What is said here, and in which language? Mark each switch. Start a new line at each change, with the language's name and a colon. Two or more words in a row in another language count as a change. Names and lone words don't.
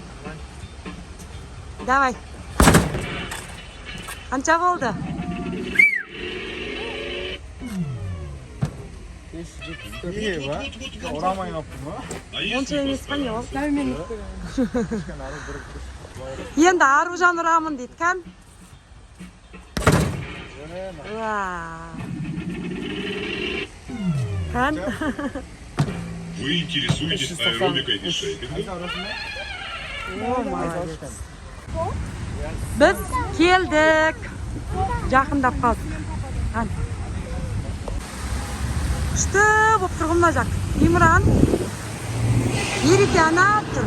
Kazakh: Давай. Қанша болды? Онша емес па не ол? Енді Аружан ұрамын дейді, кәм?
Russian: Вы интересуетесь аэробикой и шейпингом?
Kazakh: Біз келдік. Жақындап қалдық. Күшті болып тұрғымна жақ. Имран. Береке ана тұр.